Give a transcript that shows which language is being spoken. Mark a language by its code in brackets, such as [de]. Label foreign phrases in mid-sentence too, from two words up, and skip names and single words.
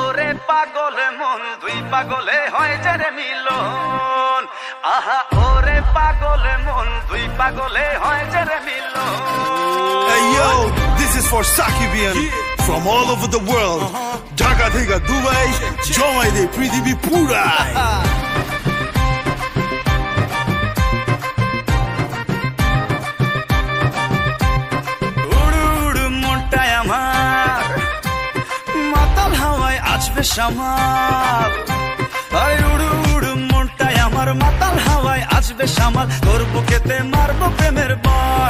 [bn] পাগলে মন দুই পাগলে হয় যে মিলন আহা ওরে পাগলে মন দুই পাগলে হয় যে মিলন [en] Hey yo, this is for Sakibian from all over the world. [bn] ঢাকা থেকে দুবাই, জমাই দে পৃথিবী পুরাই. শামাল আরে উড়ু উড়ু মনটাই আমার মাতাল হাওয়ায় আসবে শামাল তোর বুকেতে মারবো প্রেমের বাণ